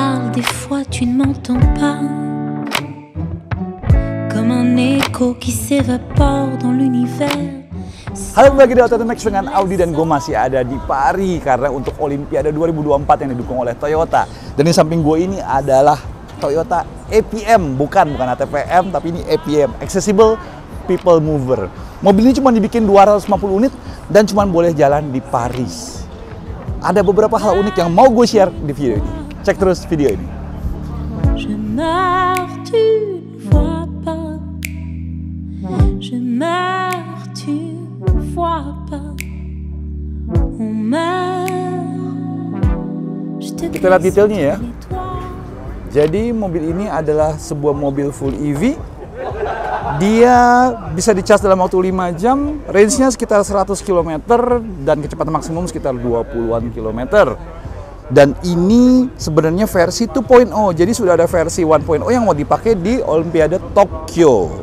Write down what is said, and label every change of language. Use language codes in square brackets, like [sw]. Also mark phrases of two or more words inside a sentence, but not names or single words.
[fr] des fois tu ne m'entends pas. Comme un écho qui s'évapore dans l'univers. [id] Halo, kembali di Autonex dengan Audi dan gue masih ada di Paris karena untuk Olimpiade 2024 yang didukung oleh Toyota. Dan di samping gue ini adalah Toyota APM, bukan ATPM, tapi ini APM, [en] Accessible People Mover. [id] Mobil ini cuma dibikin 250 unit dan cuma boleh jalan di Paris. Ada beberapa hal unik yang mau gue share di video ini. Cek terus video ini. [fr] Je meurs, tu vois pas. Je meurs, tu vois pas. On meurt. [id] Kita lihat detailnya ya. Jadi mobil ini adalah sebuah mobil [en] full EV. [id] Dia bisa dicas dalam waktu 5 jam, range-nya sekitar 100 km dan kecepatan maksimum sekitar 20-an km. Dan ini sebenarnya versi 2.0, jadi sudah ada versi 1.0 yang mau dipakai di Olimpiade Tokyo.